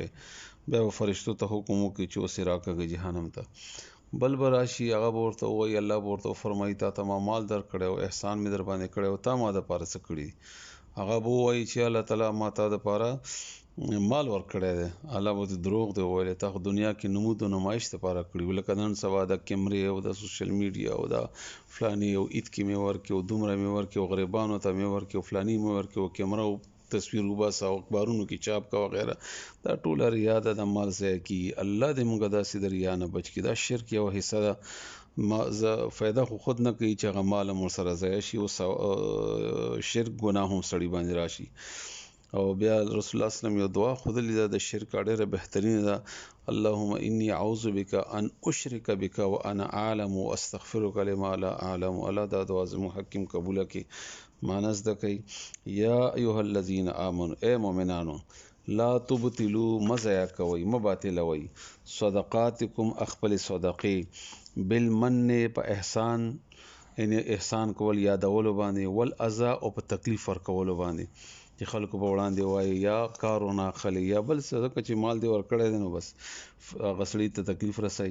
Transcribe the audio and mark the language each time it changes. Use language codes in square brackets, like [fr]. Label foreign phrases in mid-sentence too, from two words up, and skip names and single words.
[ps] بیا به فرشتو ته حکم وکړي چې اوس یې راکاږئ جهنم ته. بل به راشي، هغه به ورته ووایي، الله به ورته وفرمایي تا ته ما مال درکړی او احسان مې در باندې کړی او تا ما دپاره څه کړي دي؟ هغه به ووایي چې الله تعالی ما تا دپاره مال ورکړی دی. الله به ورته دروغ دی وویلې، تا خو دنیا کې نمود و نمایش دپاره کړي وو، لکه نن سبا د کیمرې او د [en] social media [ps] او د فلاني او عید کې مې ورکړي او دومره مې ورکړي او غریبانو ته مې ورکړي او فلاني مې ورکړي او کیمره او تصویر وباسه او اخبارونو کې چاپ کا وغیره. دا ټوله ریا ده، د مال ضایع کېږي. الله دې موږ داسې د ریا نه بچ کړي. دا شرک یوه حصه ده. فایده خو خود نه کوي چې هغه مال هم ورسره ضایع شي او شرک ګناه هم سړي باندې راشي. او بیا رسول الله [ar] صلی الله علیه وسلم [ps] یو دعا ښودلې ده د شرک، ډېره بهترینه ده. [ar] اللهم انی اعوذ بک ان اشرک بک وانا اعلم واستغفرک لما لا اعلم. [ps] الله دا دعا زموږ حکیم قبوله کړي. معنی زده کوي، [ar] یا ایها الذین آمنوا، [ps] ای مؤمنانو، [ar] لا تبطلوا، [ps] مه ضایع کوئ، مه باطلوئ، صدقاتکم، خپلې صدقې، بالمن، په احسان، یعنې احسان کول، یادولو باندې، والاذى، او په تکلیف ورکولو باندې چې خلکو په وړاندې وایي یا کار ونه اخلي یا بل څه، ځکه چې مال دې ورکړی دی نو بس هغه سړي ته تکلیف رسوي.